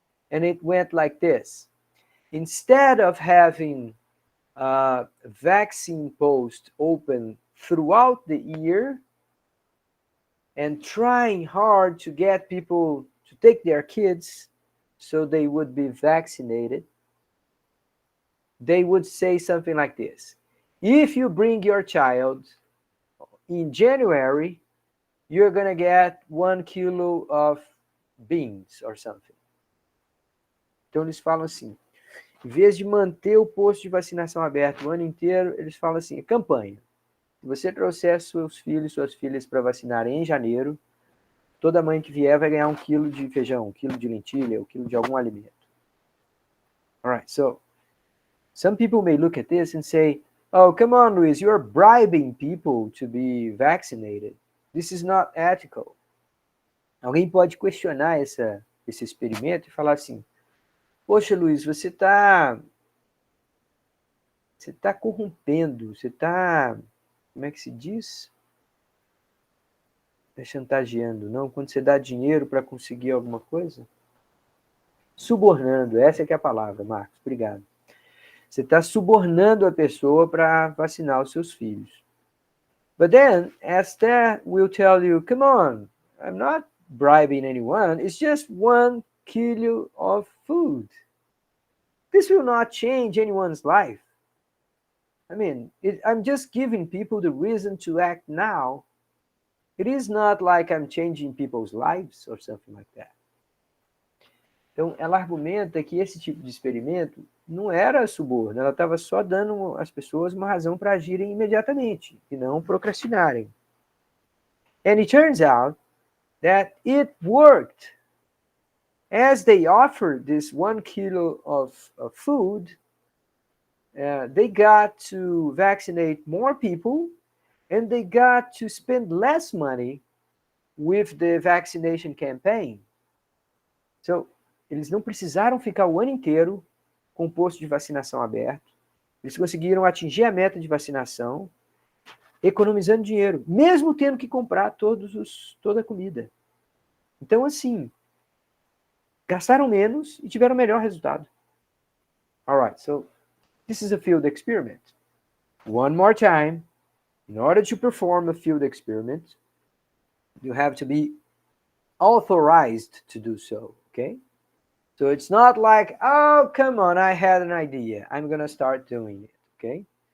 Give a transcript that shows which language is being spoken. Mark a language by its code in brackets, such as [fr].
[en] And it went like this. Instead of having vaccine posts open throughout the year and trying hard to get people to take their kids so they would be vaccinated, they would say something like this. If you bring your child in January, you're going to get 1 kilo of beans or something. [pt] Então eles falam assim, em vez de manter o posto de vacinação aberto o ano inteiro, eles falam assim, campanha. Se você trouxer seus filhos e suas filhas para vacinar em janeiro, toda mãe que vier vai ganhar 1 quilo de feijão, 1 quilo de lentilha, 1 quilo de algum alimento. [en] All right, so some people may look at this and say, Oh, come on, Luis, you're bribing people to be vaccinated. This is not ethical. [pt] Alguém pode questionar esse experimento e falar assim, poxa, Luiz, você tá corrompendo, você está, como é que se diz? É chantageando, não? Quando você dá dinheiro para conseguir alguma coisa? Subornando, essa é que é a palavra, Marcos, obrigado. Você está subornando a pessoa para vacinar os seus filhos. [en] But then, Esther will tell you, come on, I'm not bribing anyone, it's just 1 kilo of food. This will not change anyone's life. I mean, I'm just giving people the reason to act now. It is not like I'm changing people's lives or something like that. [pt] Então, ela argumenta que esse tipo de experimento não era suborno, ela estava só dando às pessoas uma razão para agirem imediatamente e não procrastinarem. [en] And it turns out that it worked. As they offered this 1 kilo of food, they got to vaccinate more people and they got to spend less money with the vaccination campaign. [pt] So, eles não precisaram ficar o ano inteiro com o posto de vacinação aberto. Eles conseguiram atingir a meta de vacinação, economizando dinheiro, mesmo tendo que comprar toda a comida. Então, assim, gastaram menos e tiveram melhor resultado. [en] All right, so this is a field experiment. One more time, in order to perform a field experiment, you have to be authorized to do so, okay? So it's not like, oh, come on, I had an idea, I'm going to start doing it, okay?